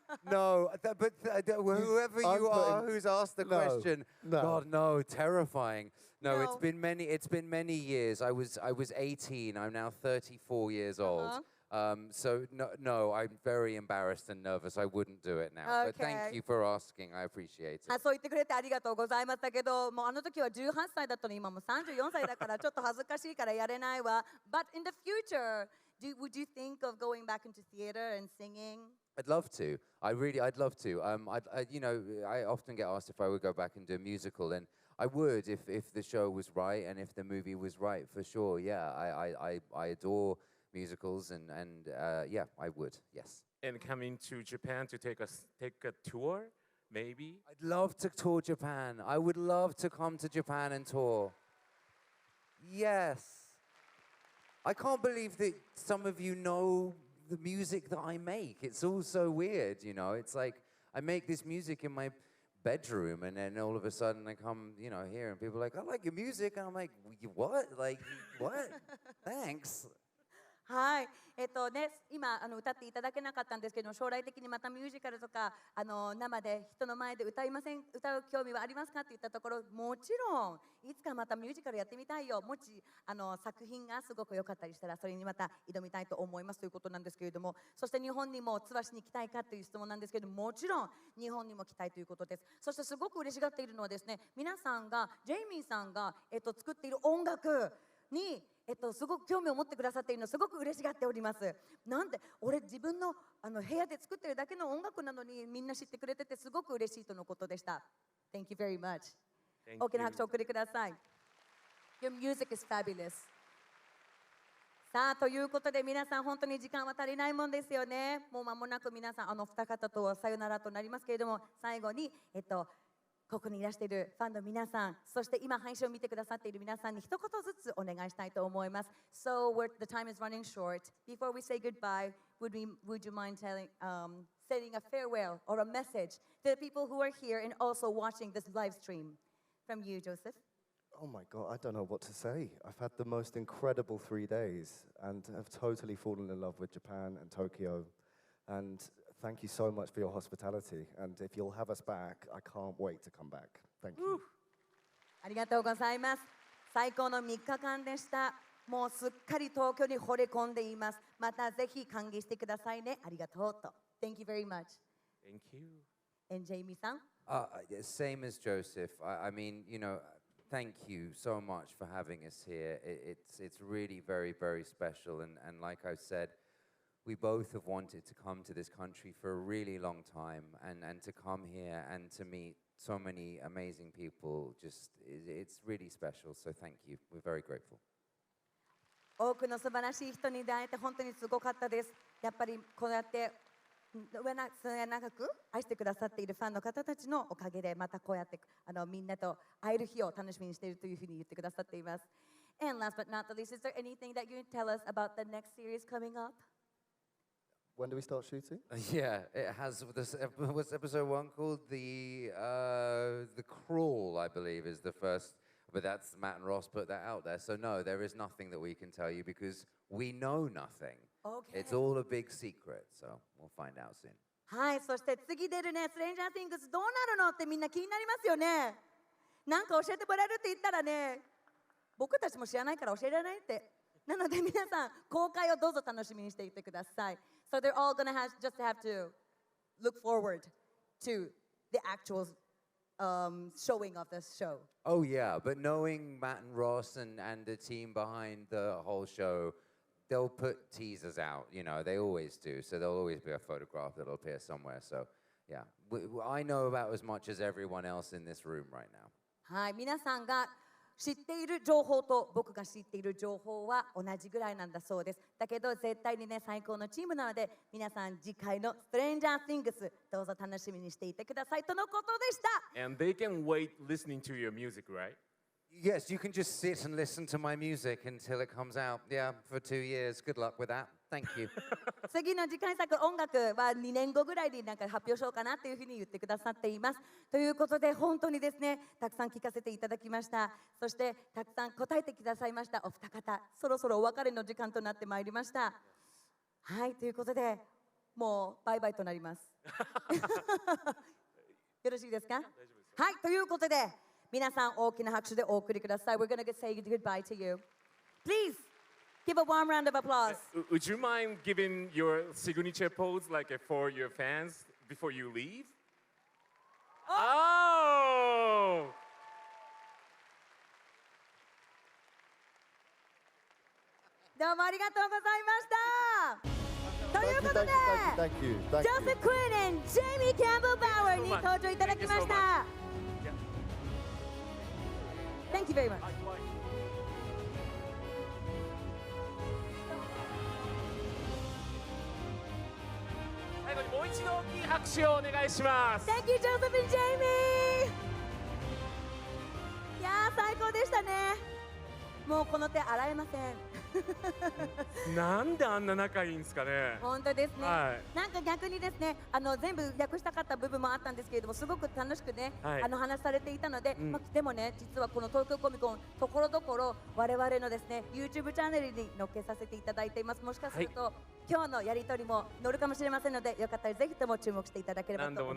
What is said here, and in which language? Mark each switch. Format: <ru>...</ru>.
<en>No, but whoever you are who's asked the question, God, no, terrifying. No, it's been many years. I was 18. I'm now 34 years old. So no, I'm very embarrassed and nervous. I wouldn't do it now. But thank you for asking. I appreciate it.</en> <ja>そう言ってくれてありがとうございましたけど、もう時は18歳だったのに今もう34歳だからちょっと恥ずかしいからやれないわ。</ja> <en>But in the future, would you think of going back into theater and singing? I'd love to. I'd love to. I often get asked if I would go back and do a musical, and I would if the show was right and if the movie was right, for sure. Yeah, I adore musicals and yeah, I would. Yes. And coming to Japan to take a tour, maybe? I'd love to tour Japan. I would love to come to Japan and tour. Yes. I can't believe that some of you know the music that I make. It's all so weird, It's like I make this music in my bedroom, and then all of a sudden I come, here, and people are like, I like your music, and I'm like, what? Like, what? Thanks.</en> <ja>はい、今歌っていただけなかったんですけども、将来的にまたミュージカルとか生で人の前で歌う興味はありますかって言ったところ、もちろんいつかまたミュージカルやってみたいよ。もし作品がすごく良かったりしたらそれにまた挑みたいと思いますということなんですけれども、そして日本にもツアーしに来たいかという質問なんですけども、もちろん日本にも来たいということです。そしてすごく嬉しがっているのはですね、皆さんがジェイミーさんが作っている音楽にすごく興味を持ってくださっているのすごく嬉しがっております。なんで俺自分の部屋で作ってるだけの音楽なのにみんな知ってくれててすごく嬉しいとのことでした。</ja> <en>Thank you very much.</en> <ja>大きな拍手をお送りください。</ja> <en>Your music is fabulous.</en> <ja>さあということで皆さん本当に時間は足りないもんですよね。もう間もなく皆さん二方とはさよならとなりますけれども、最後にここにいらしているファンの皆さん、そして今配信を見てくださっている皆さんに一言ずつお願いしたいと思います。</ja> <en>So the time is running short. Before we say goodbye, would you mind saying a farewell or a message to the people who are here and also watching this live stream from you, Joseph? Oh my God, I don't know what to say. I've had the most incredible 3 days and have totally fallen in love with Japan and Tokyo. And thank you so much for your hospitality. And if you'll have us back, I can't wait to come back. Thank you.</en> <ja>ありがとうございます。最高の3日間でした。もうすっかり東京に惚れ込んでいます。またぜひ歓迎してくださいね。ありがとうと。</ja> <en>Thank you very much. Thank you. And Jamie さん。 Same as Joseph. I mean, thank you so much for having us here. It's really very, very special. And like I've said, we both have wanted to come to this country for a really long time. And to come here and to meet so many amazing people, it's really special. So thank you. We're very grateful.</en> <ja>多くの素晴らしい人に出会えて本当にすごかったです。やっぱりこうやって末永く愛してくださっているファンの方たちのおかげでまたこうやってみんなと会える日を楽しみにしているというふうに言ってくださっています。</ja> <en>And last but not the least, is there anything that you can tell us about the next series coming up? When do we start shooting? Yeah, it has. What's episode 1 called? The Crawl, I believe, is the first. But that's Matt and Ross put that out there. So no, there is nothing that we can tell you because we know nothing. Okay. It's all a big secret. So we'll find out soon.</en> <ja>はい、そして次出るね、ストレンジャー・シングスどうなるのってみんな気になりますよね。なんか教えてもらえるって言ったらね、僕たちも知らないから教えられないって。なので皆さん、公開をどうぞ楽しみにしていてください。</ja> <en>So they're all gonna just have to look forward to the actual showing of this show. Oh yeah, but knowing Matt and Ross and the team behind the whole show, they'll put teasers out. They always do. So there'll always be a photograph that'll appear somewhere. So yeah, I know about as much as everyone else in this room right now.</en> <ja>はい、皆さんが知っている情報と僕が知っている情報は同じぐらいなんだそうです。だけど絶対にね、最高のチームなので皆さん次回のストレンジャー・シングスどうぞ楽しみにしていてくださいとのことでした。</ja> <en>And they can wait listening to your music, right? Yes, you can just sit and listen to my music until it comes out. Yeah, for 2 years. Good luck with that. Thank you.</en> <ja>次の次回作音楽は2年後ぐらいになんか発表しようかなというふうに言ってくださっています。ということで本当にですね、たくさん聞かせていただきました。そしてたくさん答えてくださいましたお二方、そろそろお別れの時間となってまいりました。はい、ということでもうバイバイとなります。よろしいですか？はい、ということで皆さん大きな拍手でお送りください。</ja> <en>We're gonna say goodbye to you. Please give a warm round of applause. Would you mind giving your signature pose for your fans before you leave? Oh!</en> <ja>どうもありがとうございました。ということで、</ja> <en>Thank you.</en> <ja>ジョセフクイーン、ジェイミー・キャンベルバウアーに登場いただきました。</ja> <en>Thank you very much.</en> <ja>最後にもう一度大きい拍手をお願いします。</ja> <en>Thank you, Joseph and Jamie!</en> <ja>いやー最高でしたね。もうこの手洗えません。なんであんな仲いいんですかね。本当ですね、はい、なんか逆にですね、全部訳したかった部分もあったんですけれども、すごく楽しくね、はい、話されていたので、でもね、実はこの東京コミコンところどころ我々のですね YouTube チャンネルに載っけさせていただいています。もしかすると、今日のやり取りも載るかもしれませんので、よかったらぜひとも注目していただければと思います。</ja>